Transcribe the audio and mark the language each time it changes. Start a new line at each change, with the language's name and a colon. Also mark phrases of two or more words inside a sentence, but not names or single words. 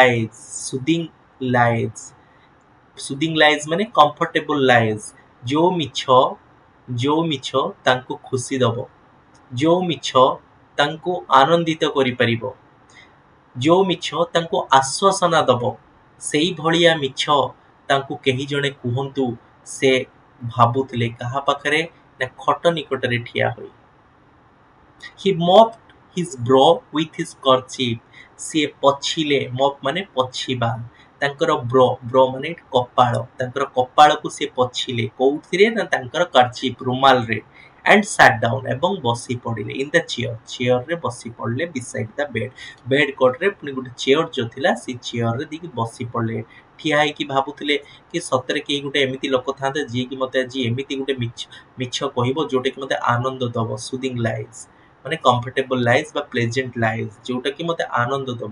Odia: ଲାଇଜ୍ ମାନେ
English: comfortable lies,
Odia: ଯେଉଁ ମିଛ ତାଙ୍କୁ ଖୁସି ଦବ, ଯେଉଁ ମିଛ ତାଙ୍କୁ ଆନନ୍ଦିତ କରିପାରିବ, ଯେଉଁ ମିଛ ତାଙ୍କୁ ଆଶ୍ୱାସନା ଦବ, ସେଇଭଳିଆ ମିଛ ତାଙ୍କୁ କେହି ଜଣେ କୁହନ୍ତୁ। ସେ ଭାବୁଥିଲେ କାହା ପାଖରେ ନା ଖଟ ନିକଟରେ ଠିଆ ହୋଇ।
English: He mopped his brow with his kerchief.
Odia: ସିଏ ପୋଛିଲେ, ମପ୍ ମାନେ ପୋଛିବା, ତାଙ୍କର ବ୍ରୋ ମାନେ କପାଳ, ତାଙ୍କର କପାଳକୁ ସେ ପୋଛିଲେ କୋଉଥିରେ ନା ତାଙ୍କର କର୍ଚିପ୍ ରୁମାଲରେ,
English: and sat down
Odia: ଏବଂ ବସି ପଡ଼ିଲେ,
English: in the
Odia: ଚେୟାରରେ ବସି ପଡ଼ିଲେ,
English: beside the
Odia: ବେଡ୍ କଡ଼ରେ ପୁଣି ଗୋଟେ ଚେୟାର ଯୋଉ ଥିଲା ସେ ଚେୟାରରେ ଦେଇକି ବସି ପଡ଼ିଲେ। ଠିଆ ହେଇକି ଭାବୁଥିଲେ କି ସତରେ କେହି ଗୋଟେ ଏମିତି ଲୋକ ଥାନ୍ତେ ଯିଏକି ମତେ ଆଜି ଏମିତି ଗୋଟେ ମିଛ କହିବ ଯୋଉଟାକି ମତେ ଆନନ୍ଦ ଦବ,
English: soothing lies.
Odia: ମାନେ
English: comfortable life
Odia: ବା
English: pleasant life,
Odia: ଯୋଉଟା କି ମତେ ଆନନ୍ଦ ଦବ।